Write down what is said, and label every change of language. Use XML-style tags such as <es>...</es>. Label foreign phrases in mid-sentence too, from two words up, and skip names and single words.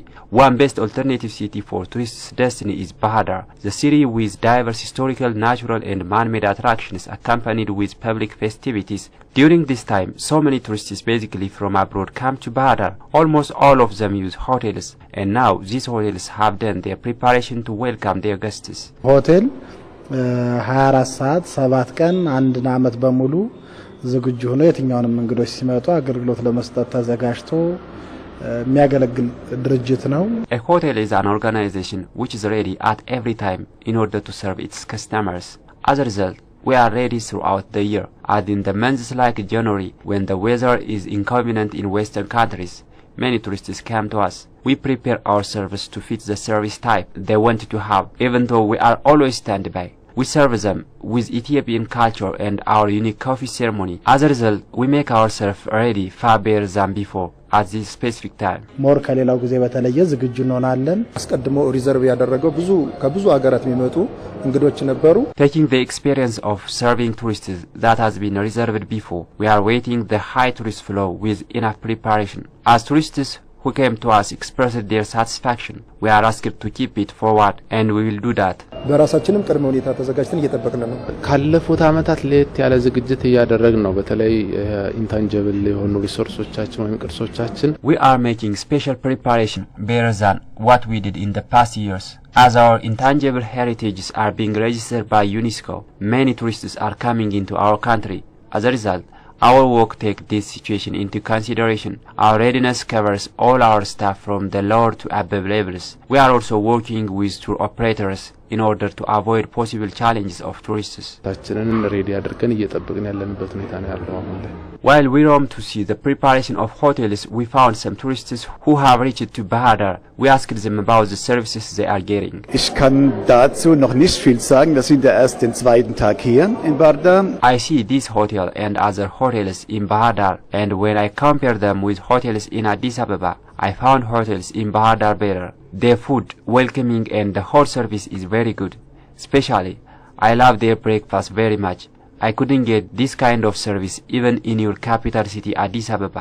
<en>One best alternative city for tourists' destiny is Bahar Dar, the city with diverse historical, natural and man-made attractions accompanied with public festivities. During this time, so many tourists basically from abroad come to Bahar Dar. Almost all of them use hotels, and now these hotels have done their preparation to welcome their guests.</en> <am>Hotel 24 ሰዓት 7 ቀን አንድ ዓመት በሙሉ ዝግጁ ሆኖ የትኛውንም እንግዶች ሲመጡ አገልግሎት ለመስጠት ተዘጋጅቶ የሚያገለግል ድርጅት ነው።</am> <en>A hotel is an organization which is ready at every time in order to serve its customers. As a result, we are ready throughout the year, and in the months like January, when the weather is inconvenient in Western countries, many tourists come to us. We prepare our service to fit the service type they want to have, even though we are always standby. We serve them with Ethiopian culture and our unique coffee ceremony. As a result, we make ourselves ready far better than before at this specific time.</en> <am>ሞር ከሌላው ጊዜ በተለየ ዝግጁ እንሆናለን። አስቀድሞ ሪዘርቭ ያደረገው ከብዙ ሀገራት የሚመጡ እንግዶች ነበሩ።</am> <en>Taking the experience of serving tourists that has been reserved before, we are waiting the high tourist flow with enough preparation. As tourists who came to us expressed their satisfaction, we are asked to keep it forward, and we will do that.</en> <am>በራሳችንም ቅድመ ሁኔታ ተዘጋጅተን እየተጠበቅን ነው። ካለፉት አመታት ለየት ያለ ዝግጅት እያደረግን ነው። በተለይ ኢንታንጂብል የሆኑ ሪሶርሶቻችን ወይም ቅርሶቻችን</am> <en>We are making special preparation better than what we did in the past years. As our intangible heritages are being registered by UNESCO, many tourists are coming into our country. As a result, our work takes this situation into consideration. Our readiness covers all our staff from the lower to above levels. We are also working with tour operators in order to avoid possible challenges of tourists. While we roam to see the preparation of hotels, we found some tourists who have reached to Bahar Dar. We asked them about the services they are getting.</en> <de>Ich kann dazu noch nicht viel sagen. Wir sind ja erst den zweiten Tag hier in Bahar Dar.</de> <en>I see this hotel and other hotels in Bahar Dar, and when I compare them with hotels in Addis Ababa, I found hotels in Bahar Dar better. Their food, welcoming, and the whole service is very good. Especially, I love their breakfast very much. I couldn't get this kind of service even in your capital city Addis Ababa.</en>